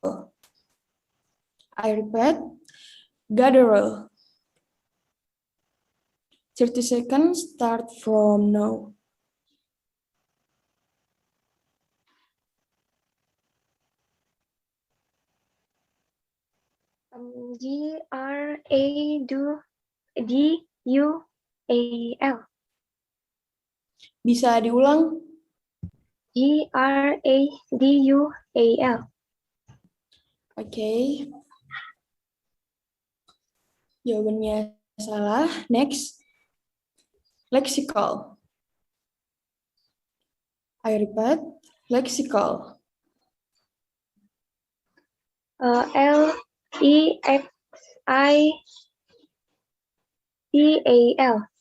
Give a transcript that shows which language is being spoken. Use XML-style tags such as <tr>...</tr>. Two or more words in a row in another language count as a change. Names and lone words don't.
<en>I repeat, guttural. 30 seconds start from now. G-R-A-D-U-A-L.</en> <id>Bisa diulang?</id> <en>G-R-A-D-U-A-L.</en> <id>Oke. Jawabannya salah.</id> <en>Next. Lexical. I repeat, lexical. L-E-X-I-C-A-L.</en>